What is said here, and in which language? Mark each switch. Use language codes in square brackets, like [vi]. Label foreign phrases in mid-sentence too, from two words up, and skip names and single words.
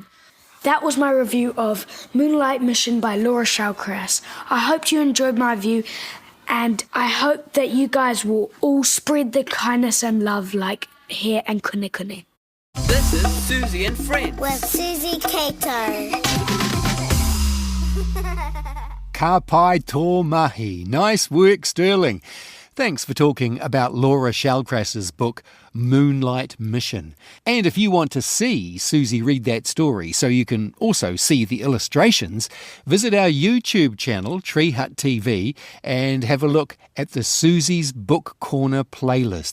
[en] That was my review of Moonlight Mission by Laura Shellcrass. I hope you enjoyed my review, And I hope that you guys will all spread the kindness and love like here and Kunekune. This is Suzy and Friends. With Suzy Cato. [mi] Ka pai tō mahi. [en] Nice work, Sterling. Thanks for talking about Laura Shallcrass's book, Moonlight Mission. And if you want to see Suzy read that story so you can also see the illustrations, visit our YouTube channel, Tree Hut TV, and have a look at the Suzy's Book Corner playlist.